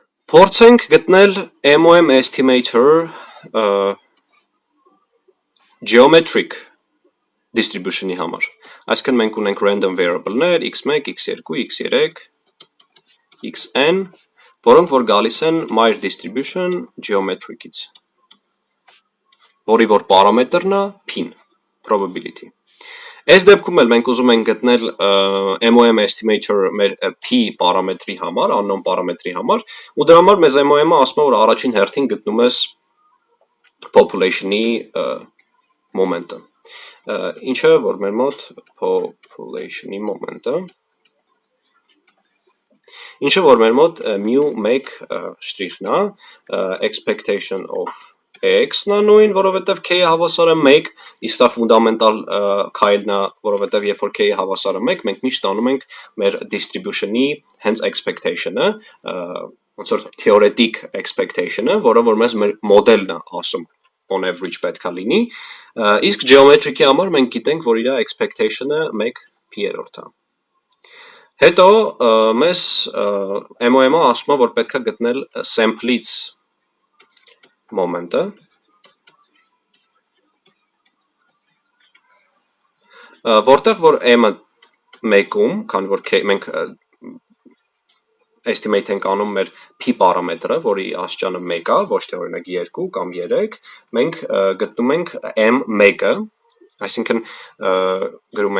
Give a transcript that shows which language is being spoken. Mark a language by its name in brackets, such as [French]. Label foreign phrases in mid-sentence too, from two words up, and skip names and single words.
[Armenian] Փորձենք գտնել [English] MOM estimator geometric distribution- [Armenian] ի համար։ Այսինքն մենք ունենք [English] random variable- [Armenian] ներ x1, x2, x3, xn, որոնք որ գալիս են [English] Meyer distribution geometric- [Armenian] ից, որի որ պարամետրն է p-ն, probability։ Այս դեպքում էլ մենք ուզում ենք գտնել [English] MOM estimator [Armenian] մեր p պարամետրի համար, unknown պարամետրի համար, ու դրա համար մեզ MOM-ը ասում է, որ առաջին հերթին գտնում ես population-ի մոմենտը։ Ինչը որ մեր մոտ population-ի մոմենտը, ինչը որ մեր մոտ mu1 շտրիխն է, [English] expectation of x- [Armenian] ն է նույն, որովհետև k-ը հավասար է 1, իսկ դա ֆունդամենտալ քայլն է, որովհետև երբ որ k-ը հավասար է 1, մենք միշտ անում ենք մեր distribution-ի հենց expectation-ը, ոնց որ [English] theoretic expectation- [Armenian] ը, որը որ մեզ մեր մոդելն է ասում [English] on average [Armenian] պետք է լինի, իսկ geometric-ի համար մենք գիտենք, որ իր expectation-ը 1/p-րդ է։ Հետո մեզ MOM-ը ասում է, որ պետք է գտնել sample-ից մոմենտը, որտեղ որ m-ը 1-ում, քանի որ մենք estimate ենք անում մեր p պարամետրը, որի աստիճանը 1 է, ոչ թե օրինակ 2 կամ 3, մենք գտնում ենք m1-ը, այսինքն գրում